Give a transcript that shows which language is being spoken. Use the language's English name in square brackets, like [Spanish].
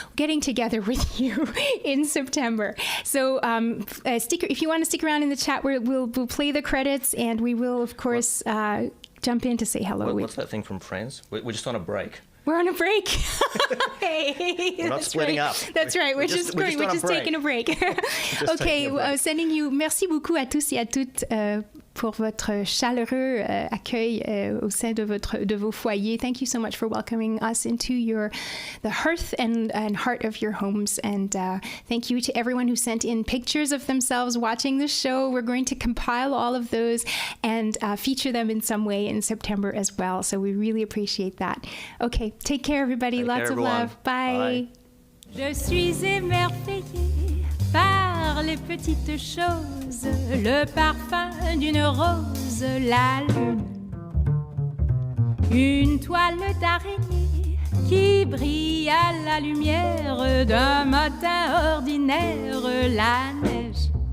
[English] Getting together with you in September. So if you want to stick around in the chat, we'll play the credits, and we will, of course, jump in to say hello. What's that thing from Friends? We're just on a break. We're on a break. Hey, we're not splitting up. That's right. We're just taking a break. Okay, sending you. [French] Merci beaucoup à tous et à toutes pour votre chaleureux accueil au sein de vos foyers. [English] Thank you so much for welcoming us into the hearth and heart of your homes. And thank you to everyone who sent in pictures of themselves watching the show. We're going to compile all of those and feature them in some way in September as well. So we really appreciate that. Okay, take care, everybody. Lots of love. Bye. [French] Je suis émerveillée par les petites choses, le parfum d'une rose, la lune, une toile d'araignée qui brille à la lumière d'un matin ordinaire, la neige.